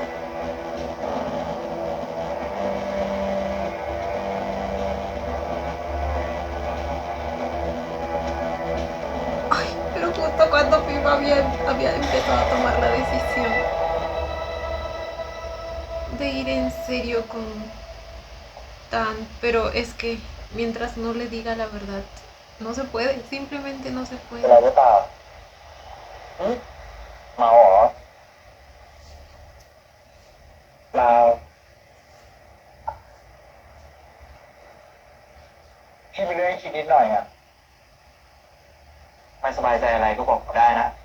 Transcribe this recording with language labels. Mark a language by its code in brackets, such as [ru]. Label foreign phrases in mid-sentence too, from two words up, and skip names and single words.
[es] Ay, pero justo cuando Pim había empezado a tomar la decisión de ir en serio con Dan, pero es que mientras no le diga la verdad, no se puede, simplemente no se [th] เป็น [es] puede. [th] ไรหรือเปล่าเมาเหรอเปล่าพี่มีเรื่องให้คิดนิดหน่อยอ่ะไม่สบายใจอะไรก็บอกผมได้นะ